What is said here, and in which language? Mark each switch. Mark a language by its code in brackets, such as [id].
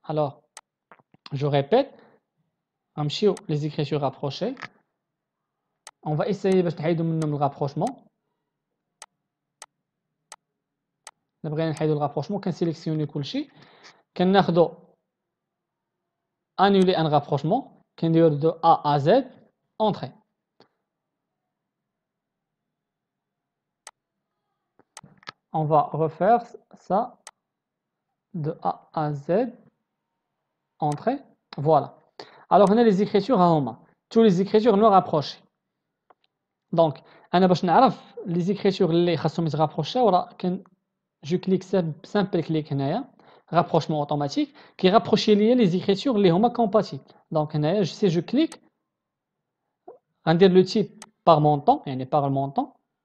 [fr] alors je répète [ar] غنمشيو لي زيكريتور رابروشي [fr] on va essayer [ar] باش نحيدو منهم الرابروشمون. الا بغينا نحيدو الرابروشمون كنسيليكسيوني كلشي كناخدو [fr] annuler un rapprochement [ar] كنديرو [fr] de A à Z entrée. On va refaire ça de A à Z entrée. Voilà. Alors [ar] هنا [fr] les écritures [ar] هما [fr] tous les écritures non rapprochées. [ar] Donc انا باش نعرف les écritures اللي خاصهم يترابروشاو راه جو كليك سامبل كليك هنايا [fr] rapprochement automatique qui rapproche [ar] ليا les écritures اللي هما compatibles. [fr] Donc [ar] هنايا [fr] si je clique [ar] غندير [fr] le type par montant [ar] يعني [fr] par le montant.